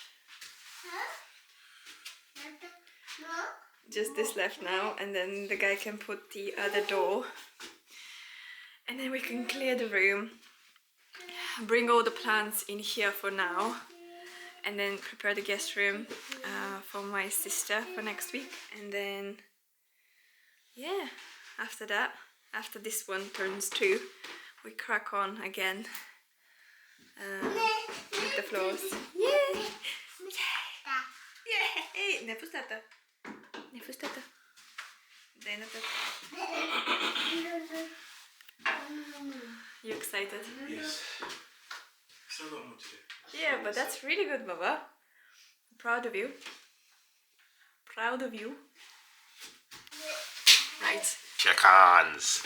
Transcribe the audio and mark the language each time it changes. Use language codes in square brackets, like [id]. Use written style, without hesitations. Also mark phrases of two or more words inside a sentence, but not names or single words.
[en] Just this left now, and then the guy can put the other door, and then we can clear the room, bring all the plants in here for now, and then prepare the guest room for my sister for next week. And then yeah, after that, after this one turns 2, we crack on again with the floors. Yeah. Yay! [bg] Не пустата. Не пустата. Дай на тата. [en] You excited? Yes. Still got more to do. Yeah, but that's really good, Baba. I'm proud of you. Proud of you. Right. Chickens.